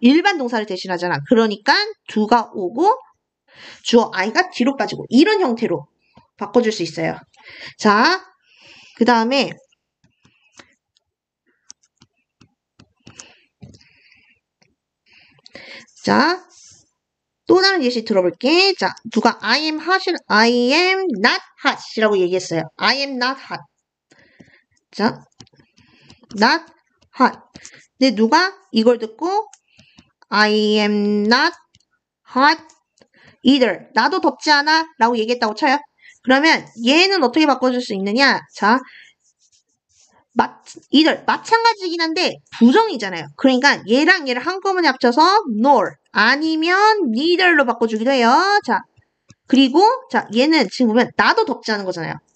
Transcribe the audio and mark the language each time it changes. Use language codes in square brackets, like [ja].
[ko] 일반 동사를 대신하잖아. 그러니까 do가 오고 주어 I가 뒤로 빠지고 이런 형태로 바꿔줄 수 있어요. 자, 그 다음에 자, 또 다른 예시 들어볼게. 자, 누가 [en] I am hot, I am not hot [ko] 이라고 얘기했어요. [en] I am not hot. 자, not hot. [ko] 근데 누가 이걸 듣고 [en] I am not hot either. [ko] 나도 덥지 않아 라고 얘기했다고 쳐요. 그러면 얘는 어떻게 바꿔줄 수 있느냐? 자, either 마찬가지긴 한데 부정이잖아요. 그러니까 얘랑 얘를 한꺼번에 합쳐서 nor 아니면 neither로 바꿔주기도 해요. 자, 그리고 자 얘는 지금 보면 나도 덥지 않은 거잖아요.